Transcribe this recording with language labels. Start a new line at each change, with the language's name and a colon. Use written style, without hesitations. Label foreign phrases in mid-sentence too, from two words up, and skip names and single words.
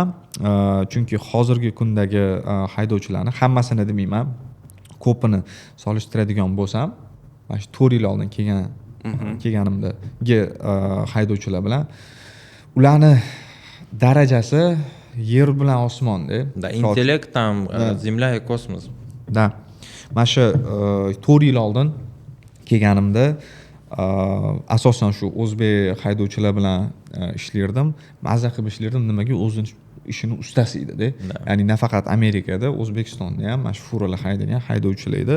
Uzbek: Chunki hozirgi kundagi haydovchilarni hammasini demayman, ko'pini solishtiradigan bo'lsam, mana shu 4 yil oldin kelganimdagi haydovchilar bilan ularni darajasi yer bilan osmonda.
Russian: Да, intellekt там земля и космос. Da.
Uzbek: Mana shu 4 yil oldin kelganimda asosan shu o'zbek haydovchilar bilan ishlardim. Mazza qilib ishlardim. Nimaga o'zini ishini ustasi edi-da. Ya'ni nafaqat Amerikada, O'zbekistonda ham mana shu furalar haydagan haydovchilar edi.